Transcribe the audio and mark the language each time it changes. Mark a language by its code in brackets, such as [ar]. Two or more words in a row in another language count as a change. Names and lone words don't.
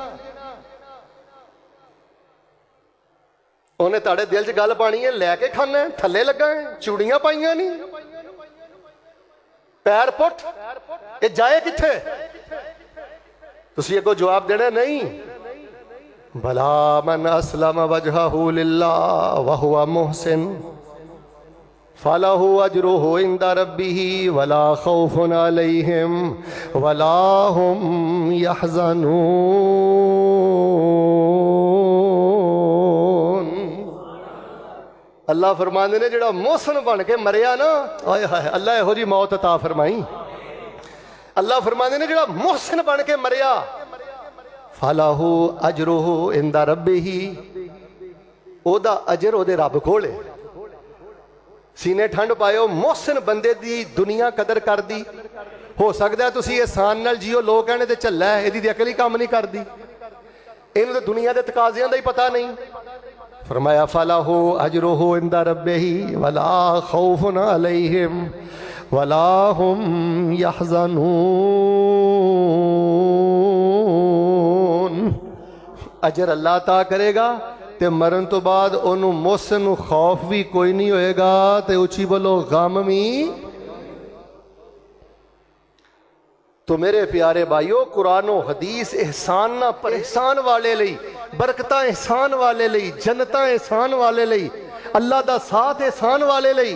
[pa] ਉਨ੍ਹੇਂ ਤੁਹਾਡੇ ਦਿਲ ਚ ਗੱਲ ਪਾਣੀ ਹੈ, ਲੈਕੇ ਖਾਣਾ ਹੈ, ਥੱਲੇ ਲੱਗਾ ਹੈ, ਚੂੜੀਆਂ ਪਾਈਆਂ ਨਹੀਂ, ਪੈਰ ਪੁੱਟ, ਯੇ ਜਾਏ ਕਿੱਥੇ? ਤੁਸੀਂ ਅੱਗੋਂ ਜਵਾਬ ਦੇਣਾ ਨਹੀਂ। [ar] بلى من أسلم وجهه لله وهو محسن فله أجره عند ربه ولا خوف عليهم ولا هم يحزنون. [pa] ਅੱਲਾਹ ਫ਼ਰਮਾਉਂਦੇ ਨੇ ਜਿਹੜਾ ਮੋਹਸਨ ਬਣ ਕੇ ਮਰਿਆ ਨਾ, ਆਏ ਹਾਏ ਅੱਲਾਹ ਇਹੋ ਜੀ ਮੌਤ ਅਤਾ ਫ਼ਰਮਾਈ। ਅੱਲਾਹ ਫ਼ਰਮਾਉਂਦੇ ਨੇ ਜਿਹੜਾ ਮੋਹਸਨ ਬਣ ਕੇ ਮਰਿਆ, [ar] فله أجره عند ربه, [pa] ਓਦਾ ਅਜਰ ਓਦੇ ਰੱਬ ਕੋਲ ਹੈ। ਸੀਨੇ ਠੰਡ ਪਾਓ, ਮੋਹਸਨ ਬੰਦੇ ਦੀ ਦੁਨੀਆ ਕਦਰ ਕਰਦੀ। ਹੋ ਸਕਦਾ ਹੈ ਤੁਸੀ ਏਹਸਾਨ ਨਾਲ ਜੀਓ, ਲੋਕ ਕਹਿਣ ਤੇ ਝੱਲਾ ਹੈ, ਇਹਦੀ ਅਕਲ ਹੀ ਕੰਮ ਨਹੀਂ ਕਰਦੀ, ਇਹਨੂੰ ਤੇ ਦੁਨੀਆ ਦੇ ਤਕਾਜ਼ਿਆਂ ਦਾ ਹੀ ਪਤਾ ਨਹੀਂ। [ar] फरमाया فله أجره عند ربه ولا خوف عليهم ولا هم يحزنون. [pa] ਅਜਰ ਅੱਲਾਹ ਤਾ ਕਰੇਗਾ ਤੇ ਮਰਨ ਤੋਂ ਬਾਅਦ ਓਨੂੰ ਮੋਹਸਨ ਨੂੰ ਖ਼ੌਫ਼ ਭੀ ਕੋਈ ਨਹੀਂ ਹੋਏਗਾ ਤੇ ਉੱਚੀ ਬੋਲੋ ਗ਼ਮ ਭੀ। ਤੋ ਮੇਰੇ ਪਿਆਰੇ ਭਾਈਓ, ਕੁਰਾਨੋ ਹਦੀਸ ਏਹਸਾਨ ਨਾ ਪਰ ਏਹਸਾਨ ਵਾਲੇ ਲਈ, ਬਰਕਤਾਂ ਏਹਸਾਨ ਵਾਲੇ ਲਈ, ਜੰਨਤਾਂ ਏਹਸਾਨ ਵਾਲੇ ਲਈ, ਅੱਲਾਹ ਦਾ ਸਾਥ ਏਹਸਾਨ ਵਾਲੇ ਲਈ।